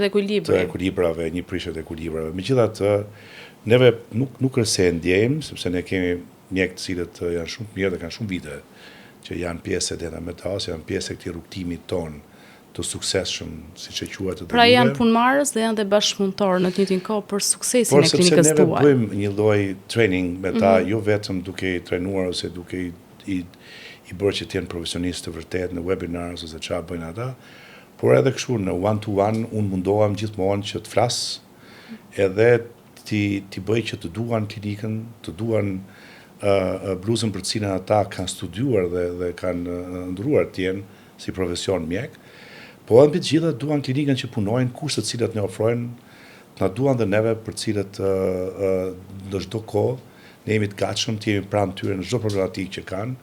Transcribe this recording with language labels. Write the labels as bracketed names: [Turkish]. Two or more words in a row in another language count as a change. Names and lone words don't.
[Albanian] ekuilibrave, një prishet ekuilibrave. Megjithatë, neve nuk është se ndjejmë, sepse ne kemi mjekë të cilët janë shumë mirë dhe kanë shumë vite, që janë pjesë e Denta Metas, janë pjesë e këtij rrugtimi ton të suksesshëm, siç e quajtë të Pra janë punëmarrës dhe janë dhe bashkëpunëtorë në të njëjtin kohë për suksesin e klinikës tuaj. Por sepse neve bëjmë një lloj training me ta, jo vetëm duke i trajnuar ose duke i bërë që të jenë profesionistë të vërtet në webinars ose çfarë bëjnë ata, por edhe kështu në one-to-one, unë mundohem gjithmonë që të flas edhe ti bëj që të duan klinikën, të duan bluzën për cilën ata kanë studiuar dhe kanë ndruar të jenë si profesion mjek, po edhe mbi të gjitha duan klinikën që punojnë, kushtet të cilat ne ofrojnë, na duan dhe neve për cilët në çdo kohë ne jemi të gatshëm të jemi pranë tyre në çdo problematikë që kanë.